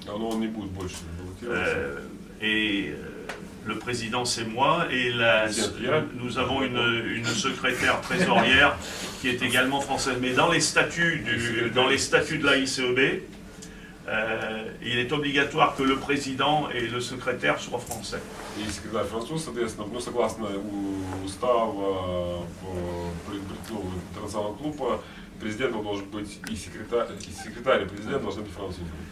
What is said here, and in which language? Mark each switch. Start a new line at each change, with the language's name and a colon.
Russian: Но он не будет больше баллотироваться.
French: Et le président, c'est moi, et nous avons une secrétaire trésorière qui est également française. Mais dans les statuts de la ICEB, il est obligatoire que le président et le secrétaire soient français.
Russian: И секретарь француз, соответственно, ну, согласно устава интернационального клуба, президентом должен быть и секретарь, и президент должны быть французами.